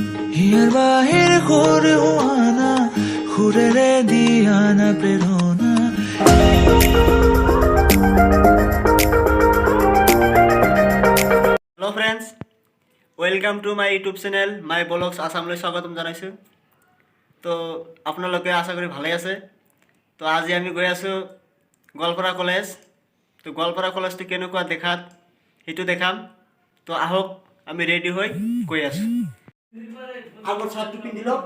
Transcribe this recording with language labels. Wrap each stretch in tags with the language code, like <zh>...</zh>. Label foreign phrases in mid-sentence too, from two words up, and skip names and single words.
<as>হিয়ার বাহির করে আনা সুরেৰে দিয়ানা প্ৰেৰণা</as> <en>hello friends welcome to my YouTube channel My Vlogs</en> <as>आसामলৈ স্বাগতম জনাইছোঁ। তো আপোনালোকে আশা কৰি ভালে আছে। তো আজি আমি গৈ আছোঁ গোৱালপাৰা কলেজ। তো গোৱালপাৰা কলেজটো কেনেকুৱা দেখাত সেইটো দেখাম। তো আহক আমি ৰেডি হৈ গৈ আছোঁ। আগৰ চাৰ্টটো পিন্ধি লওক।</as>